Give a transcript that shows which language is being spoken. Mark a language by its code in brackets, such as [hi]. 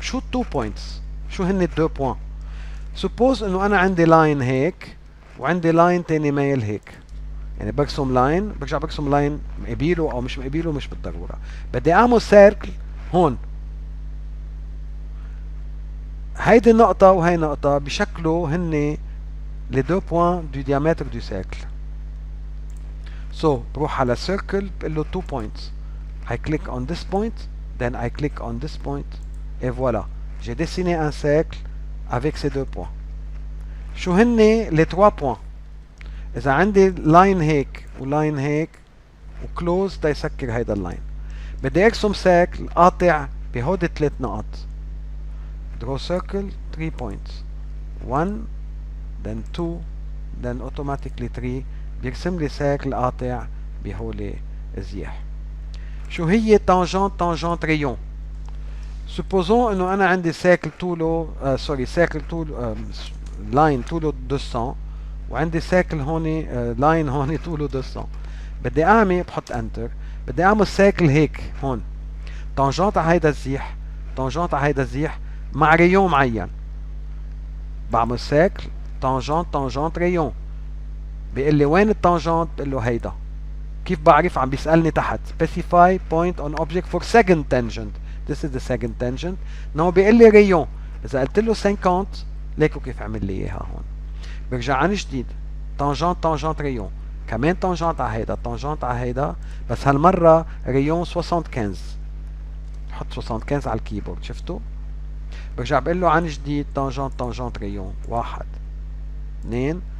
[ar] شو 2 بوينتس؟ شو هن 2 بوين؟ سبوز انه انا عندي لاين هيك وعندي لاين تاني مايل هيك، يعني برسم لاين برجع برسم لاين مقابله او مش مقابله مش بالضروره، بدي اعمل سيركل هون، هيدي النقطة وهي نقطة بشكلوا هن [fr] les deux points du diamètre du cercle. [ar] So بروح على circle بقول له 2 points. [en] I click on this point, then I click on this point, [fr] et voilà. J'ai dessiné un cercle avec ces deux points. [ar] شو هن [fr] les 3 points؟ [ar] إذا عندي لاين هيك ولاين هيك وكلوز تيسكر هيدا اللاين، بدي أرسم سيركل قاطع بهودي 3 نقط. [en] Draw circle 3 points. 1 then 2 then automatically 3، [ar] بيرسم لي سيركل قاطع بهولي الزياح. شو هي تانجنت ريون؟ supposons انه انا عندي سيركل طوله سيركل طول لاين طوله 200، وعندي سيركل هون لاين هون طوله 200. بدي اعمل بحط انتر، بدي اعمل سيركل هيك هون تانجنت على هيدا الزيح، تانجنت على هيدا الزيح مع ريون معين. بعمل سيركل تانجنت ريون. بيقول لي وين التانجنت؟ بقول له هيدا. كيف بعرف؟ عم بيسألني تحت [en] specify point on object for second tangent. This is the second tangent. [ar] نو بيقول لي ريون. إذا قلت له 50 ليكو كيف عمل لي إياها هون. برجع عن جديد تانجنت ريون. كمان تانجنت على هيدا، تانجنت على هيدا، بس هالمرة ريون 75. بحط 75 على الكيبورد، شفتوا؟ برجع بقول له عن جديد تانجنت ريون 1 2.